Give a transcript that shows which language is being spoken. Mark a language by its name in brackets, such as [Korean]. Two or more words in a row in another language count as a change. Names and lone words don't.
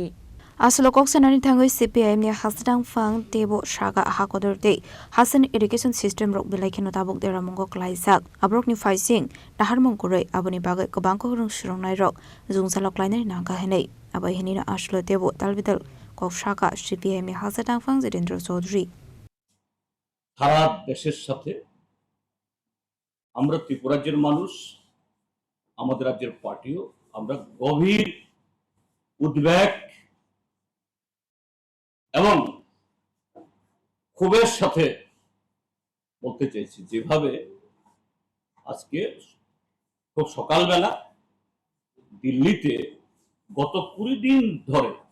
[Kok Borok] Aslo koksanani thangoi CPIM ni hasdang phang tebo shaga hakodor de Hasan [English] irrigation system [Kok Borok] rok belai kheno tabuk de ramongo klaisak abrok ni faising dahar mongkoroi aboni bagai kobangko rong shrongnai rok jungsalok lainai nangka henei abai henina aslo tebo talbidal kok shaga CPIM ni hasdang phang Jitendra Chaudhary [Bangla] সারা দেশের সাথে আমরা ত্রিপুরা রাজ্যের মানুষ আমাদের রাজ্যের পার্টিও আমরা গভীর উদ্বেগ এবং ক্ষোভের সাথে বলতে চাইছি যেভাবে আজকে খুব সকালবেলা দিল্লিতে গত 20 দিন ধরে